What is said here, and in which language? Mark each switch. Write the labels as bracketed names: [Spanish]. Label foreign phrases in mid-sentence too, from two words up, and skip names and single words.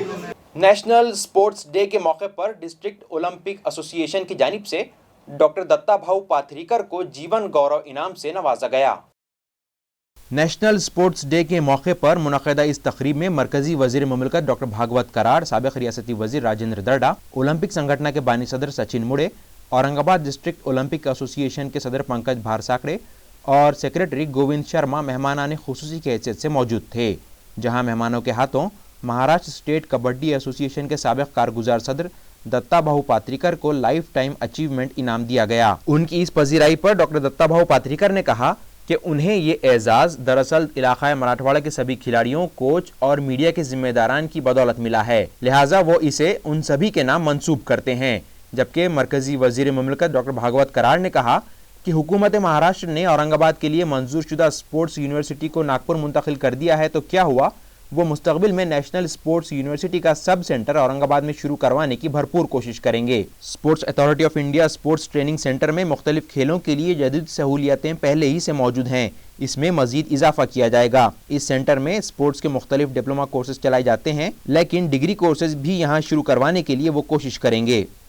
[Urdu] نیشنل اسپورٹس ڈے کے موقع پر ڈسٹرکٹ اولمپک ایسوسی ایشن کی جانب سے ڈاکٹر دتا بھاؤ پاتریکر کو جیون گورو انعام سے نوازا گیا. نیشنل اسپورٹس ڈے کے موقع پر منعقدہ اس تقریب میں مرکزی وزیر مملکت ڈاکٹر بھاگوت کرار، سابق ریاستی وزیر راجندر درڈا، اولمپک سنگھٹنا کے بانی صدر سچن مڑے، اورنگ آباد ڈسٹرکٹ اولمپک ایسوسی ایشن کے صدر پنکج بھارساکڑے اور سیکریٹری گووند شرما مہمانان خصوصی کی حیثیت سے موجود تھے. جہاں مہمانوں کے ہاتھوں مہاراشٹر اسٹیٹ کبڈی ایسوسی ایشن کے سابق کارگزار صدر دتا بھاؤ پاتریکر کو [English] لائف ٹائم اچیومنٹ [Urdu] انعام دیا گیا. ان کی اس پذیرائی پر ڈاکٹر دتا بھاؤ پاتریکر نے کہا کہ انہیں یہ اعزاز دراصل علاقہ مراٹھواڑہ کے سبھی کھلاڑیوں، کوچ اور میڈیا کے ذمہ داران کی بدولت ملا ہے، لہٰذا وہ اسے ان سبھی کے نام منسوب کرتے ہیں. جبکہ مرکزی وزیر مملکت ڈاکٹر بھاگوت کرار نے کہا کہ حکومت مہاراشٹر نے اورنگ آباد کے لیے منظور شدہ اسپورٹس یونیورسٹی کو ناگپور منتقل کر دیا ہے تو کیا ہوا، وہ مستقبل میں نیشنل اسپورٹس یونیورسٹی کا [English] sub centre [Urdu] اورنگ آباد میں شروع کروانے کی بھرپور کوشش کریں گے. اسپورٹس اتھارٹی آف انڈیا اسپورٹس ٹریننگ سینٹر میں مختلف کھیلوں کے لیے جدید سہولیات پہلے ہی سے موجود ہیں. اس میں مزید اضافہ کیا جائے گا۔ اس سینٹر میں اسپورٹس کے مختلف [English] diploma courses [Urdu] چلائے جاتے ہیں، لیکن [English] degree courses [Urdu] بھی یہاں شروع کروانے کے لیے وہ کوشش کریں گے.